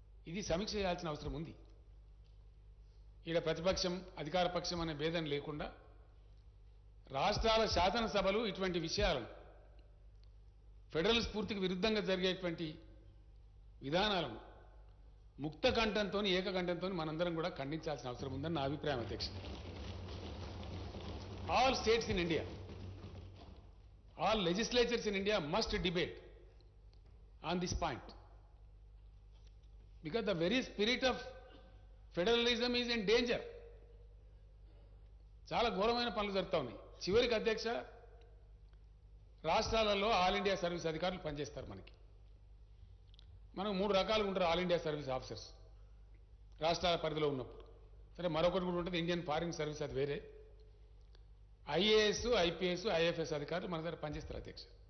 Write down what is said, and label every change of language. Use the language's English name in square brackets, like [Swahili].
[Telugu] ఇది సమీక్ష చేయాల్సిన అవసరం ఉంది. ఈడ ప్రతిపక్షం అధికార పక్షం అనే భేదం లేకుండా రాష్ట్రాల శాసనసభలు ఇటువంటి విషయాలను, ఫెడరల్ స్ఫూర్తికి విరుద్ధంగా జరిగేటువంటి విధానాలను ముక్త కంఠంతో, ఏకకంఠంతో మనందరం కూడా ఖండించాల్సిన అవసరం ఉందని నా అభిప్రాయం అధ్యక్ష. [English] All states in India, all legislatures in India must debate on this point, because the very spirit of federalism is in danger. [Telugu] చాలా ఘోరమైన పనులు జరుగుతూ ఉన్నాయి. చివరికి అధ్యక్ష రాష్ట్రాలలో ఆల్ ఇండియా సర్వీస్ అధికారులు పనిచేస్తారు. మనకు 3 రకాలుగా ఉంటారు ఆల్ ఇండియా సర్వీస్ ఆఫీసర్స్ రాష్ట్రాల పరిధిలో ఉన్నప్పుడు. సరే, మరొకటి కూడా ఉంటుంది ఇండియన్ ఫారిన్ సర్వీస్, అది వేరే. ఐఏఎస్, ఐపీఎస్, ఐఎఫ్ఎస్ అధికారులు మన దగ్గర పనిచేస్తారు అధ్యక్ష.